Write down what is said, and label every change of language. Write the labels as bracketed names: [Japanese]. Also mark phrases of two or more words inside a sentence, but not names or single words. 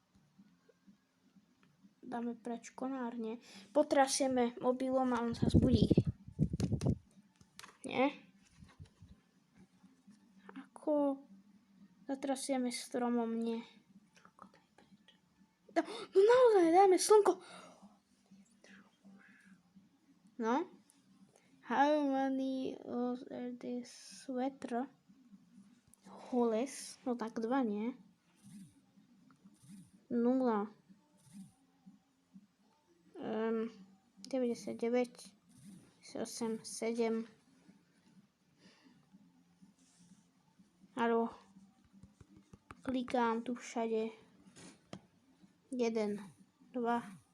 [Slovak] Dáme preč konárne. Potrasieme mobilom a on sa zbudí. Nie? Ako zatrasieme stromom? Nie. No naozaj, dáme slnko. No. [English] How many of this sweater? [Slovak] Holes. No tak 2, nie? 0. 99. 8, 7. Áno. Klikám tu všade. 1, 2.